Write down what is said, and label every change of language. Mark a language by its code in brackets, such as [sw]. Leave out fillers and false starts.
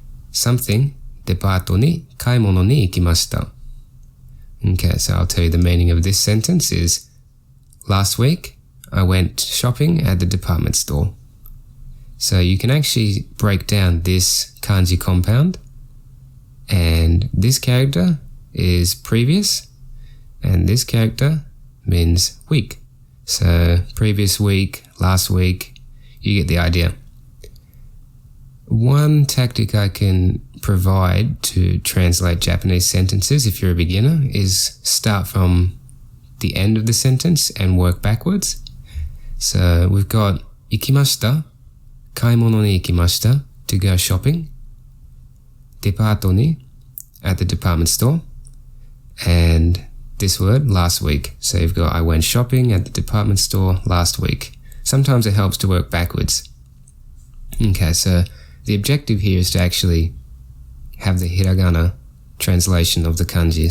[en] Something, [ja] デパートに買い物に行きました. [en] Okay, so I'll tell you the meaning of this sentence is last week, I went shopping at the department store. So you can actually break down this kanji compound, and this character is previous, and this character means week. So previous week, last week, you get the idea. One tactic I can provide to translate Japanese sentences if you're a beginner is start from the end of the sentence and work backwards. So we've got [ja] 行きました, 買い物に行きました, [en] to go shopping. デパートに, at the department store. And this word, last week. So you've got I went shopping at the department store last week. Sometimes it helps to work backwards. Okay, so the objective here is to actually have the hiragana translation of the kanji.